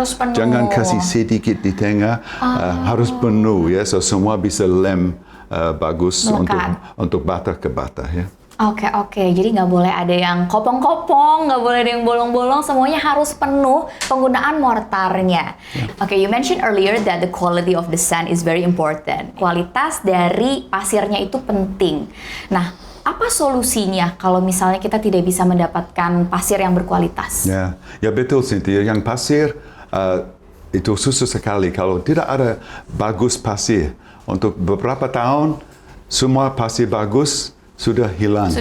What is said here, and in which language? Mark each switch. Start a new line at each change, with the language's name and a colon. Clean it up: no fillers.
Indonesian: Jangan kasih sedikit di tengah, harus penuh ya. So semua bisa lem bagus untuk bata ke bata ya. Oke. Jadi nggak boleh ada yang kopong-kopong, nggak boleh ada yang bolong-bolong, semuanya harus penuh penggunaan mortarnya.
English: Oke, you mentioned earlier that the quality of the sand is very important.
Indonesian: Kualitas dari pasirnya itu penting. Nah, apa solusinya kalau misalnya kita tidak bisa mendapatkan pasir yang berkualitas? Ya betul Cynthia. Yang pasir itu susah sekali kalau tidak ada bagus pasir. Untuk beberapa tahun, semua pasir bagus sudah hilang.